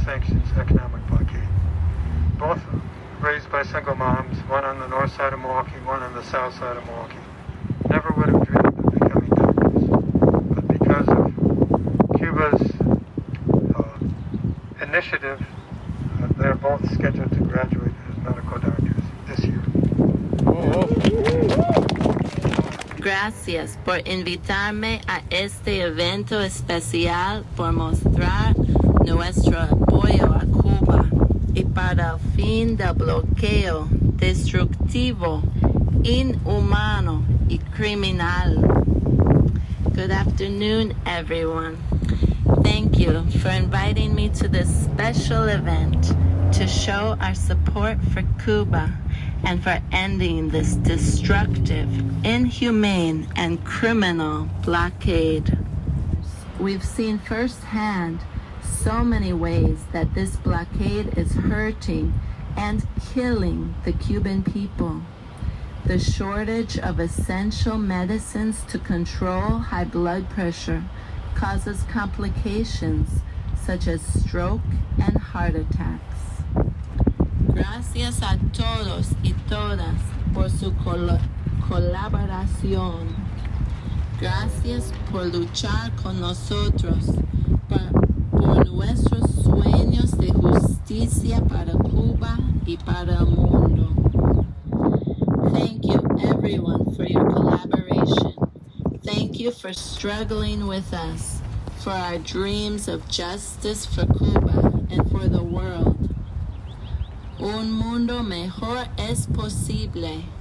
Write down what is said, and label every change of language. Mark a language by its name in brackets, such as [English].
[English] sanctions economic blockade. Both raised by single moms, one on the north side of Milwaukee, one on the south side of Milwaukee. Never would have dreamed of becoming doctors. But because of Cuba's initiative, they're both scheduled to graduate as medical doctors this year. [Spanish] Gracias por invitarme a este evento especial por mostrar nuestro apoyo a Cuba y para el fin del bloqueo destructivo, inhumano y criminal. [English] Good afternoon, everyone. Thank you for inviting me to this special event to show our support for Cuba and for ending this destructive, inhumane, and criminal blockade. We've seen firsthand so many ways that this blockade is hurting and killing the Cuban people. The shortage of essential medicines to control high blood pressure causes complications such as stroke and heart attacks. [Spanish] Gracias a todos y todas por su colaboración. Gracias por luchar con nosotros por nuestros sueños de justicia para Cuba y para el mundo. [English] Thank you, everyone, for your collaboration. Thank you for struggling with us, for our dreams of justice for Cuba and for the world. [Spanish] Un mundo mejor es posible.